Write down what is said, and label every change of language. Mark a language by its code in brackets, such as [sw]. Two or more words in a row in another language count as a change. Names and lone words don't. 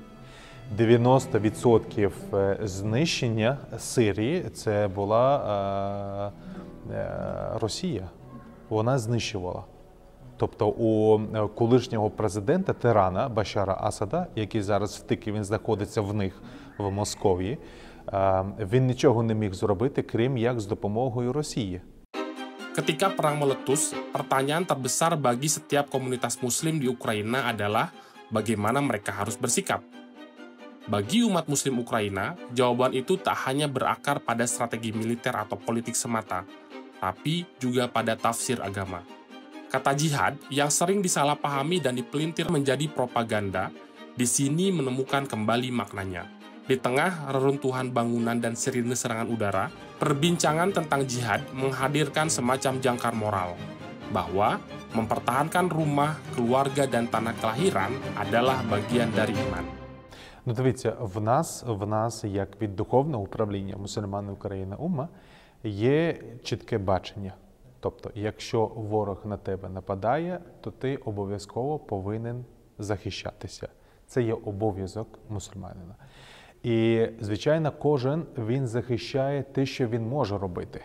[uk] 90% знищення Сирії – це була Росія. Вона знищувала. Тобто у колишнього президента тирана Башара Асада, який зараз втік, він знаходиться в них в Московії, він нічого не міг зробити, крім як з допомогою Росії. [id] Ketika perang meletus, pertanyaan terbesar bagi setiap komunitas muslim di Ukraina adalah bagaimana mereka harus bersikap. Bagi umat muslim Ukraina, jawaban itu tak hanya berakar pada strategi militer atau politik semata, tapi juga pada tafsir agama. Kata jihad yang sering disalahpahami dan dipelintir menjadi propaganda, di sini menemukan kembali maknanya. Di tengah reruntuhan bangunan dan sirine serangan udara, perbincangan tentang jihad menghadirkan semacam jangkar moral, bahwa mempertahankan rumah, keluarga, dan tanah kelahiran adalah bagian dari iman. [uk] Ну, дивіться, в нас, як від духовного управління мусульмани України УМА, є чітке бачення. Тобто, якщо ворог на тебе нападає, то ти обов'язково повинен захищатися. Це є обов'язок мусульманина. І, звичайно, кожен він захищає те, що він може робити.